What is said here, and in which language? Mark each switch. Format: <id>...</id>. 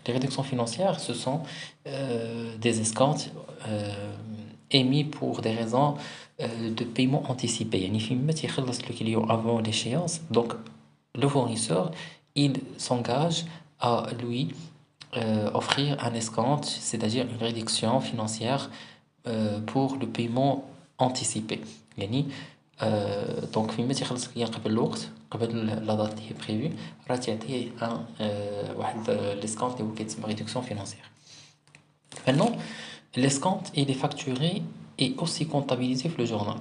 <fr>Les réductions financières, ce sont des escomptes émis pour des raisons de paiement anticipé.</fr> <ar>يعني فيما تيخلص</ar> <fr>le client avant l'échéance, donc le fournisseur, il s'engage à lui offrir un escompte, c'est-à-dire une réduction financière pour le paiement anticipé.</fr> <ar>يعني donc فيما تيخلص الكليان قبل الوقت قبل لا دات اللي هي بريفي راه تعطيه ان واحد ليسكونت اللي هو كيتسمى</ar> <fr>réduction financière. Maintenant, l'escompte il est facturé et aussi comptabilisé في le journal.</fr>